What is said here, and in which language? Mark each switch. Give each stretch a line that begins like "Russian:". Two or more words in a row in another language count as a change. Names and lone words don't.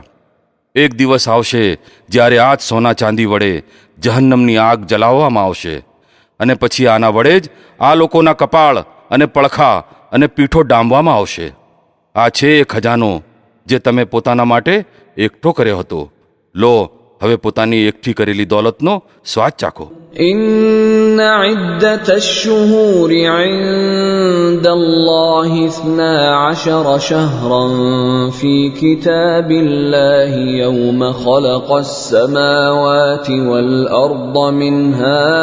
Gujarati: એક દિવસ આવશે જ્યારે આ જ સોના ચાંદી વડે જહન્નમની આગ જલાવવામાં આવશે અને પછી આના વડે જ આ લોકોના કપાળ અને પડખા અને પીઠો ડામવામાં આવશે. આ છે એ ખજાનો જે તમે પોતાના માટે એકઠો કર્યો હતો. લો, હવે પોતાની એકઠી કરેલી દોલતનો સ્વાદ ચાખો.
Arabic: إن عدة الشهور عند الله 12 شهرا في كتاب الله يوم خلق السماوات والأرض منها